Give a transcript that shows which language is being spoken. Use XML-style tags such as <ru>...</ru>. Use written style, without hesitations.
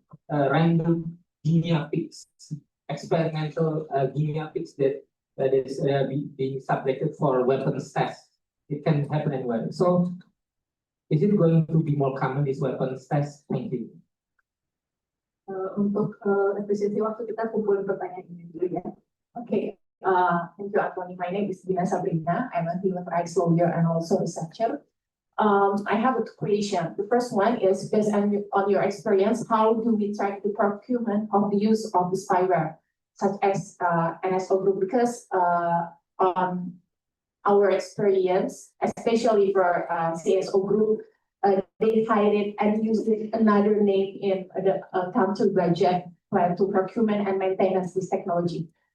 <en>random guinea pigs, experimental guinea pigs that is being subjected for weapons test. It can happen anywhere. So, is it going to be more common, this weapons test? Thank you.</en> <id>Untuk efisiensi waktu kita kumpulin pertanyaan ini dulu ya.</id> <en>Okay. Thank you, Antony. My name is Dina Sabrina. I'm a human rights lawyer and also researcher. I have a question. The first one is, based on your experience, how do we track the procurement of the use of the spyware, such as NSO Group? Because on our experience, especially for CSO Group, they hide it and use it another name in the country budget plan to procurement and maintenance this technology.</en>